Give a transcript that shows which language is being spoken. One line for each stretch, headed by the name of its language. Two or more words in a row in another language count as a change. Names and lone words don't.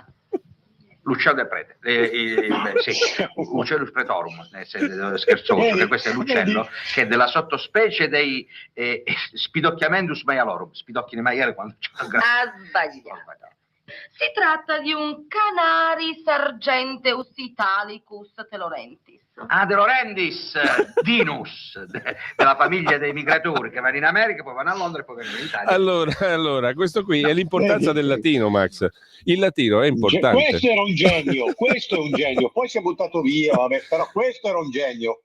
Italian: L'uccello del prete, sì,
Latin: Ucellus pretorum,
Italian: scherzoso, che questo è l'uccello che è della sottospecie dei
Latin: Spidocchiamendus maialorum,
Italian: spidocchi di maiale quando c'è un gran... Ha sbagliato. Si tratta di un
Latin: Canaris argenteus italicus telorentis.
Italian: Ah, De Laurentiis, Dinus, della famiglia dei migratori che vanno in America, poi vanno a Londra e poi vanno in Italia. Allora, questo qui è l'importanza del latino, Max. Il latino è importante. Questo era un genio, poi si è buttato via, vabbè, però questo era un genio.